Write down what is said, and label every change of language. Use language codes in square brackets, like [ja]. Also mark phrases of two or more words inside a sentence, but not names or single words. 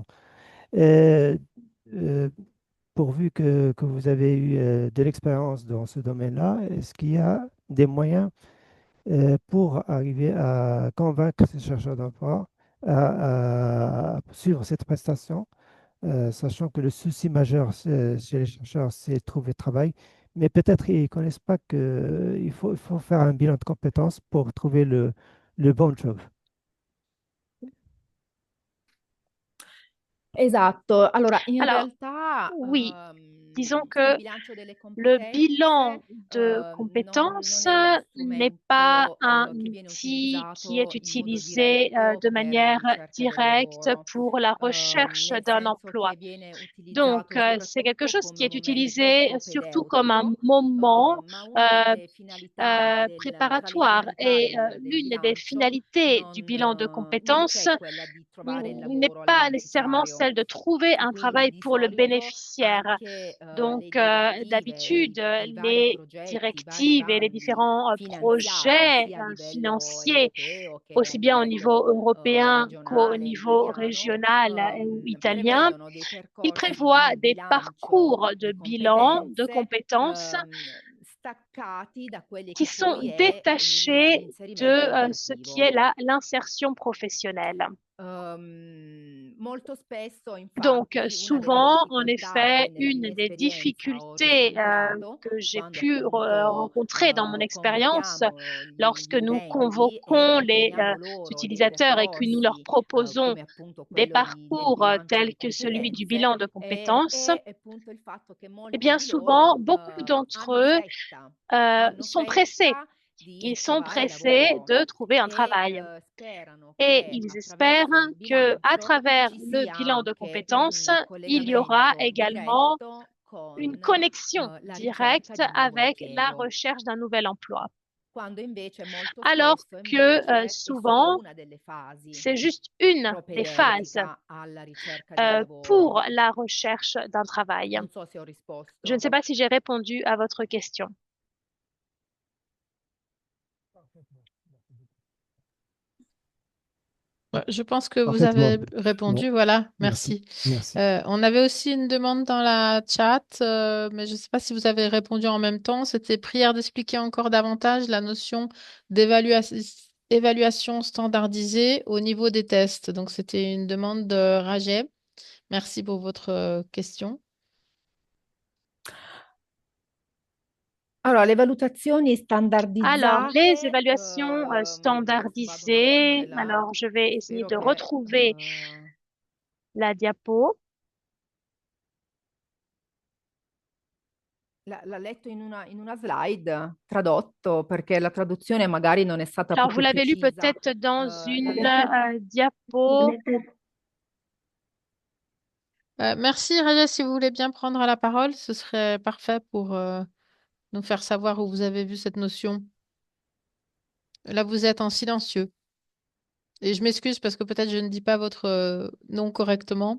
[fr] Euh, euh, Pourvu que vous avez eu de l'expérience dans ce domaine-là, est-ce qu'il y a des moyens pour arriver à convaincre ces chercheurs d'emploi à suivre cette prestation, sachant que le souci majeur chez les chercheurs, c'est trouver travail, mais peut-être ils ne connaissent pas qu'il faut faire un bilan de compétences pour trouver le bon job. [it] Esatto, allora in [fr] Alors, [it] realtà [fr] oui, disons [it] il [fr] que [it] bilancio delle [fr] le [it] competenze [fr] bilan de [it] non [fr] compétences [it] è uno [fr] n'est pas [it] strumento [fr] un [it] che viene [fr] outil qui est [it] utilizzato in modo [fr] utilisé [it] diretto [fr] de [it] per la [fr] manière [it] ricerca del [fr] directe [it] lavoro, [fr] pour la recherche [it] nel [fr] d'un [it] senso [fr] emploi. [it] che viene [fr] Donc, [it] utilizzato [fr] c'est quelque [it] soprattutto [fr] chose qui [it] come [fr] est [it] momento [fr] utilisé surtout comme un [it] propedeutico, [fr] moment [it] ma una euh, delle finalità tra le [fr] préparatoire. [it] finalità [fr] Et [it] del [fr] l'une des [it] bilancio [fr] finalités du bilan de [it] non [fr] compétences [it] c'è quella di trovare il [fr] n'est [it] lavoro al [fr] pas nécessairement [it] beneficiario [fr] celle de trouver [it] e [fr] un [it] quindi [fr] travail [it] di [fr] pour le [it] solito [fr] bénéficiaire. [it] anche le [fr] Donc, [it] direttive, [fr] d'habitude, [it] i vari [fr] les [it] progetti, i vari [fr] directives et les [it] bandi [fr] différents [it] finanziati [fr] projets [it] sia a livello [fr] financiers, [it] europeo che a [fr] aussi bien au [it] livello [fr] niveau européen qu'au [it] regionale [fr] niveau [it] italiano, [fr] régional ou italien, [it] prevedono dei [fr] ils [it] percorsi [fr] prévoient [it] di [fr] des [it] bilancio [fr] parcours de [it] di [fr] bilan de [it] competenze [fr] compétences [it] staccati da quelli [fr] qui [it] che [fr] sont [it] poi è [fr] détachés de [it] l'inserimento [fr] ce qui est [it] lavorativo. [fr] l'insertion professionnelle. [it] Molto spesso, [fr] Donc, [it] infatti, una delle [fr] souvent, en [it] difficoltà che [fr] effet, [it] nella [fr] une [it] mia [fr] des [it] esperienza ho [fr] difficultés [it] riscontrato [fr] que j'ai [it] quando [fr] pu [it] appunto [fr] rencontrer dans mon expérience [it] convochiamo [fr] lorsque [it] gli [fr] nous [it] utenti e [fr] convoquons les [it] proponiamo loro dei [fr] utilisateurs et que nous leur [it] percorsi [fr] proposons [it] come appunto [fr] des [it] quello del [fr] parcours [it] bilancio [fr] tels [it] di [fr] que celui du [it] competenze, [fr] bilan de compétences, [it] è appunto il fatto che eh molti [fr] bien [it] di [fr] souvent, [it] loro [fr] beaucoup d'entre [it] hanno [fr] eux [it] fretta, [fr] sont pressés. [it] di [fr] Ils sont [it] trovare [fr] pressés [it] lavoro [fr] de trouver un [it] e [fr] travail [it] sperano [fr] et [it] che [fr] ils espèrent [it] attraverso il [fr] que à [it] bilancio [fr] travers [it] ci [fr] le [it] sia [fr] bilan de [it] anche [fr] compétences, [it] un [fr] il y aura [it] collegamento [fr] également [it] diretto [fr] une [it] con [fr] connexion [it] la ricerca [fr] directe [it] di un nuovo [fr] avec la [it] impiego, [fr] recherche d'un nouvel emploi. [it] quando invece molto [fr] Alors [it] spesso [fr] que [it] invece è solo [fr] souvent, [it] una delle fasi [fr] c'est juste une des phases [it] propedeutica alla ricerca di lavoro. [fr] pour la recherche d'un travail. [it] Non so se ho [fr] Je ne [it] risposto. [fr] sais pas si j'ai répondu à votre question. Ouais, je pense que vous Parfaitement. avez Bon, répondu. Voilà, merci. merci. Merci. On avait aussi une demande dans la chat, mais je ne sais pas si vous avez répondu en même temps. C'était prière d'expliquer encore davantage la notion d'évaluation standardisée au niveau des tests. Donc, c'était une demande de Rajeb. Merci pour votre question. [it] Allora, le valutazioni [fr] Alors, les [it] standardizzate, [fr] évaluations [it] adesso vado un attimo [fr] standardisées, alors je vais essayer [it] spero [fr] de [it] che [fr] retrouver la diapo. [it] l'ha letto in una slide tradotto, perché la traduzione magari non è stata [fr] Alors, vous [it] proprio [fr] l'avez lu [it] precisa. [fr] peut-être dans [it] L'ha [fr] une [it] letto [fr] diapo. Merci, Rajeb, si vous voulez bien prendre la parole, ce serait parfait pour nous faire savoir où vous avez vu cette notion. Là, vous êtes en silencieux. Et je m'excuse parce que peut-être je ne dis pas votre nom correctement.